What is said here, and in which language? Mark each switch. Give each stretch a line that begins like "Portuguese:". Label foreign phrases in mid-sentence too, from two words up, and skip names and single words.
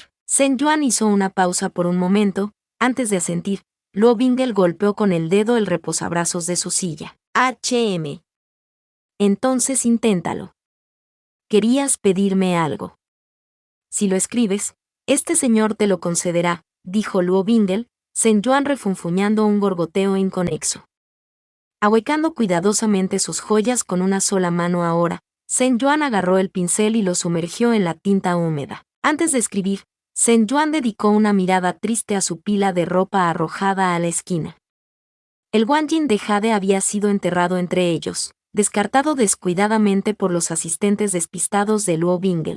Spanish: Zhen Yuan hizo una pausa por un momento, antes de asentir. Luo Bingel golpeó con el dedo el reposabrazos de su silla. HM. Entonces inténtalo. Querías pedirme algo. Si lo escribes, este señor te lo concederá, dijo Luo Bingel, Zhen Yuan refunfuñando un gorgoteo inconexo. Ahuecando cuidadosamente sus joyas con una sola mano ahora, Zhen Yuan agarró el pincel y lo sumergió en la tinta húmeda. Antes de escribir, Shen Yuan dedicó una mirada triste a su pila de ropa arrojada a la esquina. El Wanjin de jade había sido enterrado entre ellos, descartado descuidadamente por los asistentes despistados de Luo Bingel.